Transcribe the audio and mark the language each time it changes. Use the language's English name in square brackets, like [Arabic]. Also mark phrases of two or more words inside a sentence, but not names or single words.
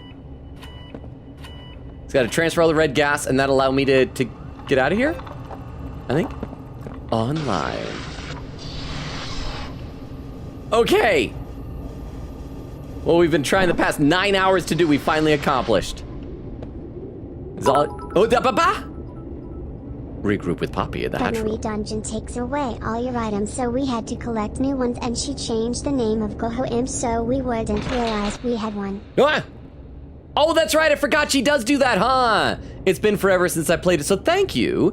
[English] It's got to transfer all the red gas, and that allow me to get out of here, I think. Online. Okay. What we've been trying the past 9 hours to do, we finally accomplished. Is all. Oh, da ba ba. Regroup with Poppy at the hatch The Marie room. dungeon takes away all your items, so we had to collect new ones, and she changed the name of Go-Ho-Im so we wouldn't realize we had one. Ah! Oh, that's right. I forgot she does do that, huh? It's been forever since I played it, so thank you.